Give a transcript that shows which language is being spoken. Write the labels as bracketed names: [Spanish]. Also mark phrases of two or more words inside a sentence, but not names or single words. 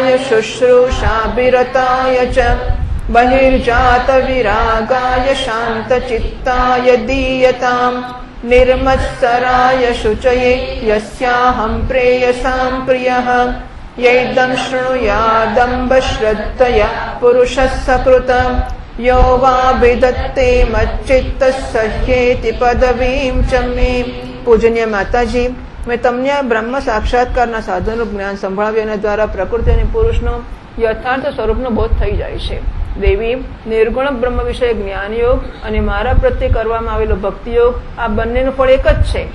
[Sanskrit] शुश्रूषाभिरताय च बहिर्जातविरागाय शान्तचित्ताय दीयताम् निर्मत्सराय शुचये यस्याहं प्रेयसां प्रियः यैदं शृणुयादम्ब श्रद्धया पुरुषः सकृतं यो वाभिदत्ते मच्चित्तः सह्येति पदवीं च मे। [Gujarati] પૂજનીય માતાજી, મેં તમને આ બ્રહ્મ સાક્ષાત્કારના સાધનનું જ્ઞાન સંભળાવ્યું, એના દ્વારા પ્રકૃતિ અને પુરુષનો યથાર્થ સ્વરૂપનો બોધ થઈ જાય છે. દેવી, નિર્ગુણ બ્રહ્મ વિષય જ્ઞાન યોગ અને મારા પ્રત્યે કરવામાં આવેલો ભક્તિ યોગ, આ બંનેનું ફળ એક જ છે.